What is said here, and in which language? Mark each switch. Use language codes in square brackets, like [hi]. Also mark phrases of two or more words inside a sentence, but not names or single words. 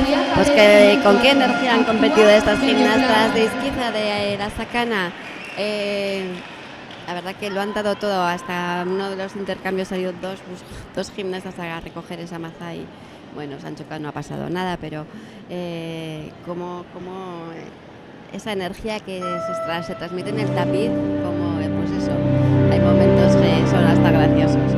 [es] Pues ¿con qué energía han competido estas gimnastas de Izquiza de la Sacana? La verdad que lo han dado todo. Hasta uno de los intercambios ha ido dos gimnastas a recoger esa maza y bueno, se han chocado, no ha pasado nada, pero como esa energía que se transmite en el tapiz, como pues eso, hay momentos que son hasta graciosos.